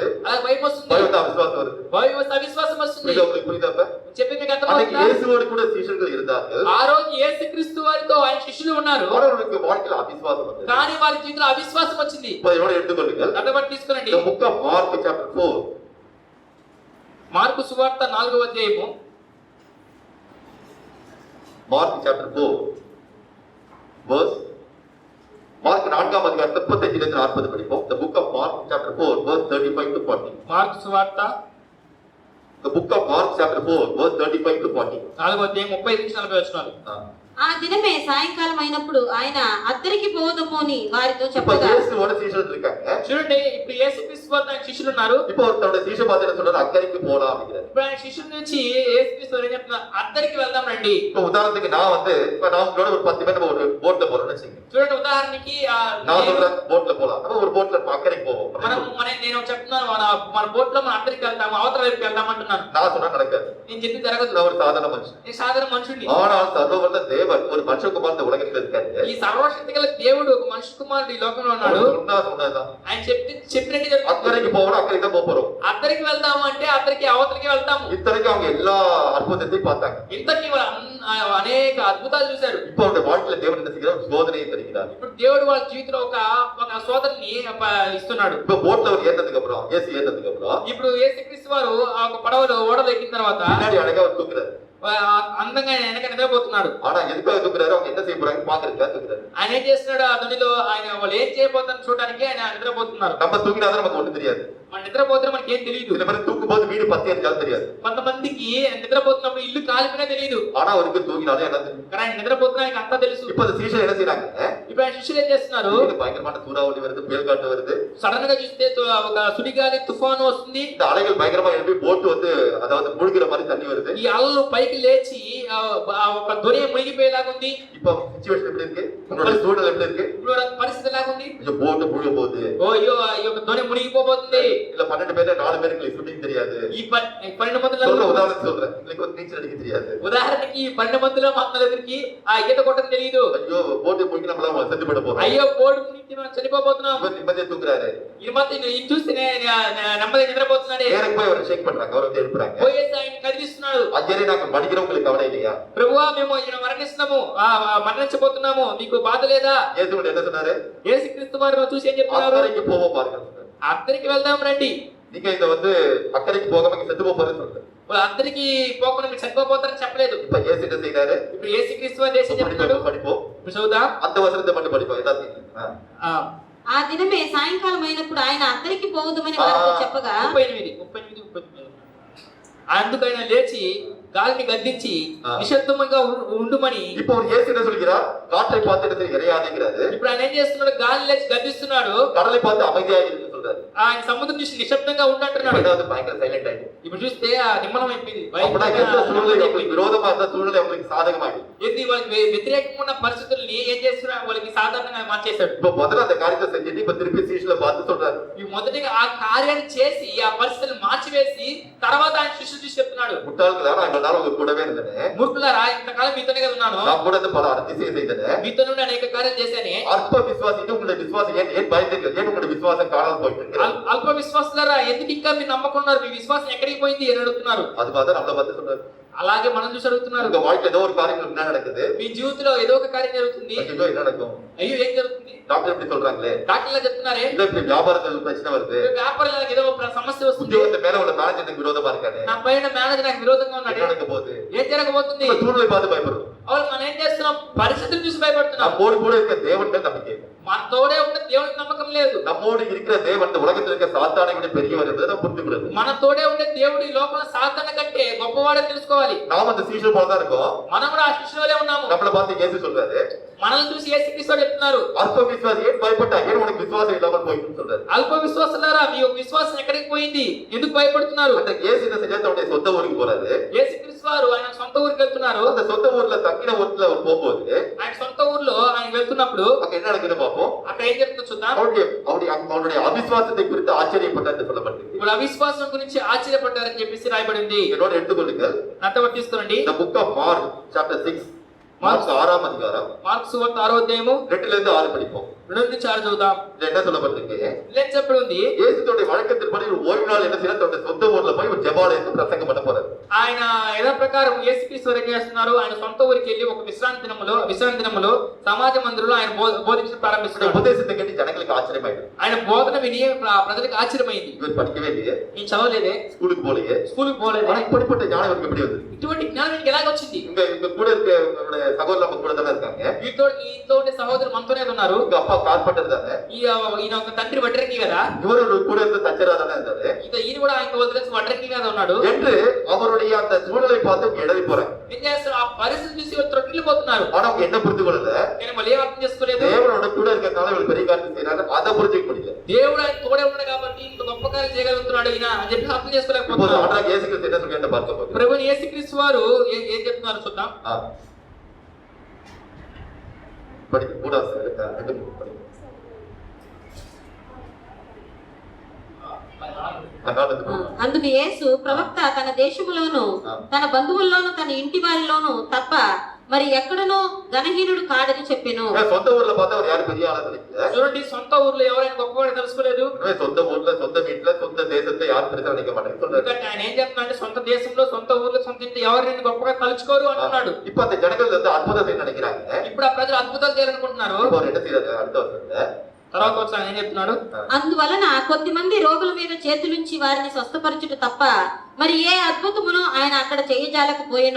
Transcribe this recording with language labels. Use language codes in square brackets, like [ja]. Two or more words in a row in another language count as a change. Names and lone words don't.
[te] అలాగే భయం వస్తుంది, [ta] பயம் வந்து அவிசுவாசம் வருது. [te] అవిశ్వాసం వస్తుంది. [ta] உங்களுக்கு புரியுதா? இப்ப [te] చెప్పి మీకు [ta] அன்னைக்கு [te] అర్థమవుతుందా? [ta] இயேசுவோடு கூட சீஷர்கள் இருந்தார்கள். [te] ఆ రోజు యేసుక్రీస్తు వారితో ఆయన శిష్యులు ఉన్నారు, [ta] அவர்களுக்கு வாழ்க்கையில அவிசுவாசம் வந்தது. [te] కానీ వారి జీవితంలో అవిశ్వాసం వచ్చింది. [ta] இப்ப இதோட எடுத்துக்கொள்ளுங்கள், [te] అర్థమని తీసుకోనండి. [en] the book of Mark chapter 4, [te] మార్కు సువార్త 4వ అధ్యాయము, [en] Mark chapter 4 verse, [ta] Mark 4ஆம் அதிகாரம் 35 இலிருந்து 40 படிப்போம். [en] The book of Mark chapter 4 verse 35 to 40. [te] మార్కు సువార్త [en] The book of Mark chapter 4 verse 35 to 40. [te] 4వ అధ్యాయం 35 నుంచి 40 వచనాలు. ఆ దినమే సాయంకాలం అయినప్పుడు ఆయన అద్దరికి పోదము అని వారితో [ta] இப்ப [te] చెప్పగా [ta] இயேசுவோட சீஷர்கள் இருக்காங்க. [te] చూడండి ఇప్పుడు యేసుక్రీస్తు వారు ఆయన శిష్యులు ఉన్నారు. [ta] இப்போ தன்னோட சீஷ பாத்திர சொல்றாரு அக்கறைக்கு போலாம் அப்படிங்கிறாரு. [te] ఇప్పుడు ఆయన శిష్యుల నుంచి యేసుక్రీస్తు వారు ఏం చెప్తున్నారు, అద్దరికి వెళ్దాం రండి. [ta] இப்ப உதாரணத்துக்கு நான் இப்ப நான் உங்களோட ஒரு 10 பேர் நம்ம ஒரு போட்ல போறோம்னு வச்சுக்கோங்க. [te] చూడండి ఉదాహరణకి [ta] நான் சொல்றேன் போட்ல போலாம். நம்ம ஒரு போட்ல అక్కడికి போவோம். [te] నేను చెప్తున్నాను మన బోట్ లో మనం అద్దరికి వెళ్తాము, అవతల వైపు వెళ్దాం అంటున్నాను. [ta] நான் சொன்னா நடக்காது. [te] నేను చెప్పి జరగదు. [ta] நான் ஒரு சாதாரண மனுஷன். [te] నేను సాధారణ మనుషుడిని. [ta] ஆனால் சர்வவல்ல தேவன் ஒரு மனுஷகுமார் இந்த உலகத்துல இருக்காரு. [te] ఈ సర్వశక్తి గల దేవుడు ఒక మనిషి కుమారుడు ఈ లోకంలో ఉన్నాడు. [ta] சொன்னதான் [te] ఆయన చెప్పినట్టు [ta] அக்கறைக்கு போகணும், அக்கறைக்கு தான் போறோம். [te] అద్దరికి వెళ్దాము అంటే అద్దరికి అవతలికి వెళ్తాము. [ta] இத்தனைக்கும் அவங்க எல்லா அற்புதத்தையும் பார்த்தாங்க. [te] ఇంతకీ అనేక అద్భుతాలు చూశారు. [ta] இப்போ அவருடைய வாழ்க்கையில தேவன் என்ன செய்கிறார்? சோதனையை தருகிறார். [te] ఇప్పుడు దేవుడు వాళ్ళ జీవితంలో ఒక సోదరుని ఇస్తున్నాడు. [ta] இப்போ போட்ல அவர் ஏறினதுக்கு அப்புறம் இயேசு ஏறினதுக்கு அப்புறம் [te] ఇప్పుడు యేసుక్రీస్తు వారు ఆ ఒక పడవలో ఓడలో ఎక్కిన తర్వాత [ta] பின்னாடி அழகா அவர் தூக்குறாரு. [te] అందంగా ఆయన వెనక నిద్రపోతున్నాడు. [ta] ஆனா எதுக்காக தூக்குறாரு? அவங்க என்ன செய்ய போறாங்க பாக்குறதுக்காக தூக்குறாரு. [te] ఆయన ఏం చేస్తున్నాడు? ఆ ధనిలో ఆయన వాళ్ళు ఏం చేయబోతారని చూడడానికి ఆయన నిద్రపోతున్నారు. [ta] நம்ம தூக்கினாதான் நமக்கு ஒண்ணும் தெரியாது. [te] మన నిద్రపోతే మనకి ఏం తెలియదు. [ta] சில பேர் தூக்கும் போது வீடு பத்தி எரிஞ்சாலும் தெரியாது. [te] కొంతమందికి నిద్రపోతున్నప్పుడు ఇల్లు కాలిపోయినా తెలియదు. [ta] ஆனா அவருக்கு தூங்கினாலும் என்ன தெரியும்? [te] కానీ ఆయన నిద్రపోతున్నా ఆయనకి అంతా తెలుసు. [ta] இப்ப அந்த சீஷர் என்ன செய்யறாங்க? [te] ఇప్పుడు ఆయన శిష్యులు ఏం చేస్తున్నారు? [ta] பயங்கரமான சூறாவளி வருது, புயல் காற்று வருது. [te] సడన్ గా చూస్తే ఒక సుడిగాలి తుఫాను వస్తుంది. [ta] இந்த அலைகள் பயங்கரமா எழுப்பி போட்டு அதாவது முழுகிற மாதிரி தண்ணி வருது. [te] ఈ అలలు పైకి లేచి ఒక దొరి మునిగిపోయేలాగా ఉంది. [ta] இப்ப சிச்சுவேஷன் எப்படி இருக்கு? உங்களுடைய சூழல் எப்படி இருக்கு? [te] ఇప్పుడు పరిస్థితి ఎలాగా ఉంది? [ta] இந்த போட்டு முழுக போகுது. [te] ఓ అయ్యో ఈ యొక్క దొరి మునిగిపోబోతుంది. [ta] இல்ல 12 பேர்ல 4 பேருக்கு ஸ்விம்மிங் தெரியாது. [te] ఈ 12 మందిలో [ta] உதாரணம் சொல்றேன். உங்களுக்கு வந்து நீச்சல் அடிக்க தெரியாது. [te] ఉదాహరణకి 12 మందిలో మా దగ్గరికి ఆ ఈత కొట్టడం తెలియదు. [ta] ஐயோ போட்டு முழுகி நம்மள செத்து போட போறோம். [te] అయ్యో బోర్డు మునిగి మనం చనిపోబోతున్నాం. [ta] இவர் நிம்மதியா தூக்குறாரு. [te] ఈ మధ్య ఇది చూస్తేనే నెమ్మదిగా నిద్రపోతున్నాడే. [ta] நேரா போய் அவர் ஷேக் பண்றாங்க. அவர் வந்து எழுப்புறாங்க. [te] పోయేసి ఆయన కదిలిస్తున్నాడు. [ta] அஞ்சரே நாங்க மடிக்கிறவங்களுக்கு கவலை இல்லையா? [te] ప్రభువా మేము ఈయన మరణిస్తున్నాము, మరణించబోతున్నాము, నీకు బాధ లేదా? [ta] இயேசு என்ன சொன்னாரு? [te] యేసుక్రీస్తు వారు చూసి ఏం చెప్తున్నారు? [ta] அக்கறைக்கு போவோம் பாருங்க. [te] అద్దరికి వెళ్దాం రండి. [ta] நீங்க இந்த அக்கறைக்கு போகாம இங்க செத்து போறேன்னு சொல்றேன். [te] అద్దరికి పోకుండా మీరు చనిపోతారని చెప్పలేదు. [ta] இப்ப இயேசு என்ன செய்யறாரு? [te] ఇప్పుడు యేసుక్రీస్తు వారు దేశం చెప్తున్నాడు. [ta] படிப்போம். [te] ఇప్పుడు చదువుదాం. [ta] அந்த வசனத்தை மட்டும் படிப்போம் எல்லாத்தையும். [te] ఆ దినమే సాయంకాలం అయినప్పుడు ఆయన అద్దరికి పోదుమని వారితో చెప్పగా 38 అందుకు ఆయన లేచి గాలిని గద్దించి నిశ్శబ్దంగా ఉండుమని. [ta] இப்போ ஒரு இயேசு என்ன சொல்கிறார்? காற்றை பார்த்து இறையாதேங்கிறாரு. [te] ఇప్పుడు ఆయన ఏం చేస్తున్నాడు? గాలి లేచి గద్దిస్తున్నాడు. [ta] கடலை பார்த்து அமைதியா இருக்கு சொல்றாரு. [te] ఆయన సముద్రం చూసి నిశ్శబ్దంగా ఉండంటున్నాడు. [ta] ரெண்டாவது பயங்கர சைலண்ட் ஆயிடுச்சு. [te] ఇప్పుడు చూస్తే ఆ నిమ్మలం అయిపోయింది. [ta] அப்பனா எந்த சூழ்நிலை உங்களுக்கு விரோதமா இருந்த సూழ்நிலை உங்களுக்கு సాధకமாயிடுச்சு. [te] ఇది వాళ్ళకి వ్యతిరేకంగా ఉన్న పరిస్థితుల్ని ఏం చేస్తున్నా వాళ్ళకి సాధారణంగా మార్చేశాడు. [ta] இப்போ முதல்ல அந்த காரியத்தை செஞ்சுட்டு இப்ப திருப்பி சீஷர்களை பார்த்து சொல்றாரு. [te] ఈ మొదటిగా ఆ కార్యాన్ని చేసి ఆ పరిస్థితులను మార్చివేసి తర్వాత ఆయన శిష్యులు చూసి చెప్తున్నాడు, [ta] முட்டாள்களா நான் இவ்வளவு நாள் உங்க கூடவே இருந்தேன். [te] మూర్ఖులారా ఇంతకాలం మీతోనే కదా ఉన్నాను, [ta] நான் கூட இந்த பல அதிசயம் செய்தேன். [te] మీతో నుండి అనేక కార్యాలు చేశానే. [ta] அற்ப விசுவாசி உங்களுடைய விசுவாசம் ஏன் பயந்தீர்கள்? ஏன் உங்களுடைய விசுவாசம் காணாமல் போயிட்டு? [te] అల్ప విశ్వాసులారా ఎందుకు ఇంకా మీరు నమ్మకున్నారు? మీ విశ్వాసం ఎక్కడికి పోయింది అని అడుగుతున్నారు. [ta] அது பார்த்தா நம்மள பார்த்து சொல்றாரு. [te] అలాగే మనం చూసి అడుగుతున్నారు. [ta] உங்க வாழ்க்கையில ஏதோ ஒரு காரியம் என்ன நடக்குது? [te] మీ జీవితంలో ఏదో ఒక కార్యం జరుగుతుంది. [ta] ஐயோ என்ன நடக்கும்? [te] అయ్యో ఏం జరుగుతుంది? [ta] டாக்டர் எப்படி சொல்றாங்களே? [te] డాక్టర్లా చెప్తున్నారే, [ta] இல்ல இப்படி வியாபாரத்துல பிரச்சனை வருது. [te] వ్యాపారంలో ఏదో సమస్య వస్తుంది. [ta] உத்தியோகத்து மேல உள்ள மேனேஜருக்கு விரோதமா இருக்கானே. [te] నా పైన మేనేజర్ నాకు విరోధంగా ఉన్నాడు. [ta] என்ன நடக்க போகுது? [te] ఏం జరగబోతుంది? [ta] நம்ம சூழ்நிலை பார்த்து பயப்படுறோம். [te] అవును, మనం ఏం చేస్తున్నాం? పరిస్థితులు చూసి భయపడుతున్నాం. [ta] நம்மோடு கூட இருக்க தேவன் மேல் நம்பிக்கை இல்லை. [te] మన తోడే ఉన్న దేవునికి నమ్మకం లేదు. [ta] நம்மோடு இருக்கிற தேவன் இந்த உலகத்தில் இருக்க சாத்தானை விட பெரியவர் என்பதை நாம் புரிந்து கொள்ளுது. [te] మన తోడే ఉండే దేవుడు ఈ లోకంలో సాతాను కంటే గొప్పవాడని తెలుసుకోవాలి. [ta] நாம் அந்த சீஷர் போல தான் இருக்கோம். [te] మనం కూడా ఆ శిష్యులే ఉన్నాము. [ta] நம்மள பார்த்து இயேசு சொல்றாரு, [te] మనల్ని చూసి యేసుక్రీస్తు చెప్తున్నారు, [ta] அற்ப விசுவாசி ஏன் பயப்பட்டா? ஏன் உனக்கு விசுவாசம் இல்லாமல் போயிட்டு சொல்றாரு. [te] అల్ప విశ్వాసులారా మీ యొక్క విశ్వాసం ఎక్కడికి పోయింది? ఎందుకు భయపడుతున్నారు? [ta] அந்த இயேசு என்ன செஞ்சா தன்னுடைய சொந்த ஊருக்கு போறாரு. [te] యేసుక్రీస్తు వారు ఆయన సొంత ఊరికి వెళ్తున్నారు. [ta] அந்த சொந்த ஊர்ல தங்கின ஊர்ல அவர் போகும்போது [te] ఆయన సొంత ఊర్లో ఆయన వెళ్తున్నప్పుడు [ta] அங்க என்ன நடக்குதுன்னு பார்ப்போம். [te] అక్కడ ఏం జరుగుతుందో చూద్దాం. [ta] அவருடைய அவிசுவாசத்தை குறித்து ஆச்சரியப்பட்டார் சொல்லப்பட்டிருக்கு. [te] ఇప్పుడు అవిశ్వాసం గురించి ఆశ్చర్యపడ్డారని చెప్పేసి రాయబడింది. [ta] என்னோட எடுத்துக்கொள்ளுங்கள். [te] నాతో పాటు తీసుకోండి. [en] The book of Mark chapter 6 [te] మార్కు 6వ అధ్యాయం మార్కు సువార్త 6వ అధ్యాయము [ta] 2 லிருந்து 6 படிப்போம். [te] 2 నుంచి 6 చదువుదాం. [ta] இது என்ன சொல்லப்பட்டிருக்கு? [te] ఇలా చెప్పబడి ఉంది, [ta] இயேசு தன்னுடைய வழக்கத்தின்படி ஒரு ஓய்வு நாள் என்ன செய்யறாரு? தன்னுடைய சொந்த ஊர்ல போய் ஒரு ஜெபாலயத்துல பிரசங்கம் பண்ண போறாரு. [te] ఆయన యథా ప్రకారం యేసుక్రీస్తు వారు ఏం చేస్తున్నారు? ఆయన సొంత ఊరికి వెళ్ళి ఒక విశ్రాంతి దినములో సమాజ మందిరంలో ఆయన బోధించడం [ta] இந்த [te] ప్రారంభిస్తున్నారు. [ta] உபதேசத்தை கேட்டு ஜனங்களுக்கு ஆச்சரியமாயிடுது. [te] ఆయన బోధన విని ప్రజలకు ఆశ్చర్యమైంది. [ta] இவர் படிக்கவே இல்லையே, [te] నేను చదవలేదే, [ta] ஸ்கூலுக்கு போலையே, [te] స్కూల్కి పోలేదే, [ta] ஆனா இப்படிப்பட்ட ஞானம் இவருக்கு எப்படி வந்தது? [te] ఇటువంటి జ్ఞానం నీకు ఎలాగ వచ్చింది? [ta] இங்க கூட இருக்க உங்களுடைய சகோதரர் நம்ம கூட தானே இருக்காங்க. [te] ఈ ఇంట్లో ఉండే సహోదరు మనతోనే ఉన్నారు. [ta] உங்க அப்பா கார்பெண்டர் தானே, [te] ఈయన ఒక తండ్రి వడ్రంగి కదా, [ta] இவரு கூட இருந்த தச்சரா தானே இருந்தாரு [te] ఈయన కూడా ఆయన వదిలేసి వడ్రంగి కదా ఉన్నాడు [ta] என்று அவருடைய அந்த சூழலை பார்த்து இடறி போறாங்க. [te] ఏం చేస్తారు? ఆ పరిస్థితి చూసి వాళ్ళు త్రొట్టిల్లిపోతున్నారు. [ta] ஆனா அவங்க என்ன புரிந்து கொள்ளல, [te] కానీ వాళ్ళు ఏం అర్థం చేసుకోలేదు. [ta] தேவனோட கூட இருக்கறனால இவங்க பெரிய காரியம் செய்யறாங்க, அதை புரிஞ்சுக்க முடியல. [te] దేవుడు ఆయన తోడే ఉన్నాడు కాబట్టి ఇంత గొప్ప కార్యం చేయగలుగుతున్నాడు ఈయన అని చెప్పి అర్థం [ta] இப்போது [te] చేసుకోలేకపోతున్నారు. [ta] ஆண்டவராகிய இயேசு கிறிஸ்து என்ன சொல்றாருன்னு பார்க்க போகிறோம். [te] ప్రభువు యేసుక్రీస్తు వారు ఏం చెప్తున్నారు చూద్దాం. [ta] படிக்க கூடாது சார், ரெண்டு மூணு படிக்க. [te] అందుకు యేసు ప్రవక్త తన దేశములోను తన బంధువుల్లోను తన ఇంటి వారిలోను తప్ప మరి ఎక్కడనో ఘనహీనుడు కాడని చెప్పెను. [ta] சொந்த ஊர்ல பார்த்தா அவர் யாரும் பெரிய ஆளா நினைக்கல. [te] చూడండి, సొంత ఊర్లో ఎవరైనా గొప్పవాడు తెలుసుకోలేదు. [ta] சொந்த ஊர்ல சொந்த வீட்டுல சொந்த தேசத்தை யாரும் பெருசா நினைக்க மாட்டாங்க சொல்றாரு. [te] ఎందుకంటే ఆయన ఏం చెప్తున్నాడు, సొంత దేశంలో సొంత ఊర్లో సొంత ఇంటి ఎవరిని గొప్పగా తలుచుకోరు అంటున్నాడు. [ta] இப்ப அந்த ஜனங்கள் வந்து அற்புதம் செய்ய நினைக்கிறாங்க. [te] ఇప్పుడు ఆ ప్రజలు అద్భుతాలు చేయాలనుకుంటున్నారు. [ta] இப்போ அவர் என்ன செய்யறாரு அடுத்த வருஷத்துல [te] తర్వాత వచ్చి ఆయన ఏం చెప్తున్నాడు, అందువలన కొద్ది మంది రోగుల మీద చేతులుంచి వారిని స్వస్థపరచుట తప్ప మరి ఏ అద్భుతమును ఆయన అక్కడ చేయజాలకపోయెను.